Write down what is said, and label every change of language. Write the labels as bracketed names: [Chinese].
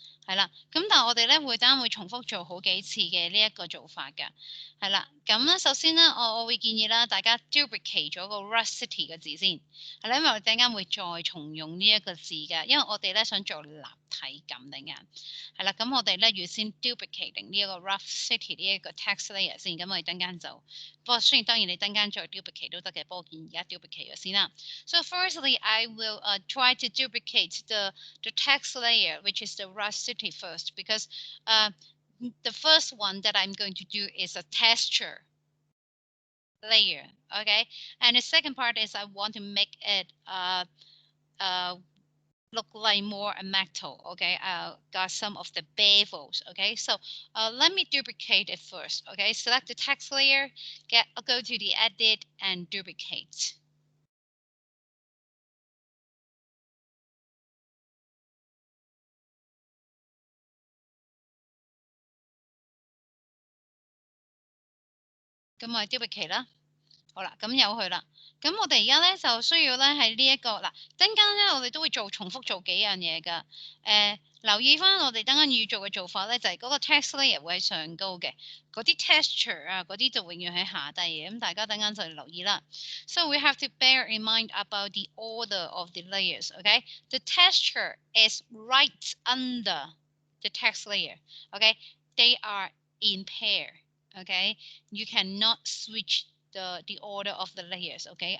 [Cantonese] 係啦，咁但係我哋咧會等會重複做好幾次嘅呢一個做法㗎，係啦，咁咧首先咧我會建議啦，大家 duplicate 咗個 rusty 嘅字先，係啦，因為我陣間會再重用呢一個字㗎，因為我哋咧想做立體感定嘅，係啦，咁我哋咧預先 duplicate 定呢一個 rusty 呢一個 text layer 先，咁我哋陣間就，不過雖然當然你陣間再 duplicate 都得嘅，不過我建議而家 duplicate 咗先啦。 [English] So firstly, I will try to duplicate the text layer, which is the Rust City first, because the first one that I'm going to do is a texture layer, okay? And the second part is I want to make it look like more a metal, okay? Got some of the bevels, okay? So let me duplicate it first, okay? Select the text layer, go to the edit and duplicate. [Cantonese] 咁我 duplicate 啦。好啦，咁有佢啦。咁我哋而家咧就需要咧喺呢一個嗱，陣間咧我哋都會重複做幾樣嘢㗎。留意翻我哋等間要做嘅做法咧，就係嗰個 text layer 會喺上高嘅，嗰啲 texture 啊嗰啲就永遠喺下低嘅。咁大家等間就留意啦。 [English] So we have to bear in mind about the order of the layers. Okay, the texture is right under the text layer. Okay, they are in pair. Okay, you cannot switch the order of the layers, okay?